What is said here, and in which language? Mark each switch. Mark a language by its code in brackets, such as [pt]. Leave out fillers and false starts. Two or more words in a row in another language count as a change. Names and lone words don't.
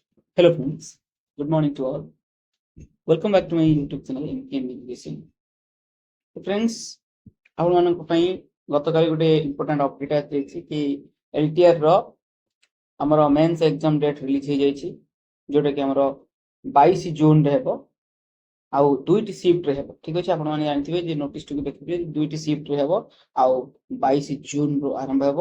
[en] Hello friends, good morning to all. Welcome back to my YouTube channel MKM Education. So friends, [or] ଆପଣମାନଙ୍କ ପାଇଁ ଗତକାଲି ଗୋଟେ [en] important update [or] ଆସିଯାଇଛି କି LTR ର ଆମର [en] mains exam date release [or] ହେଇଯାଇଛି, ଯୋଉଟା କି ଆମର 22 ଜୁନରେ ହେବ ଆଉ ଦୁଇଟି ଶିଫ୍ଟରେ ହେବ। ଠିକ ଅଛି, ଆପଣମାନେ ଜାଣିଥିବେ ଯେ ନୋଟିସଟିକୁ ଦେଖିଥିବେ, ଦୁଇଟି ଶିଫ୍ଟରେ ହେବ ଆଉ 22 ଜୁନରୁ ଆରମ୍ଭ ହେବ।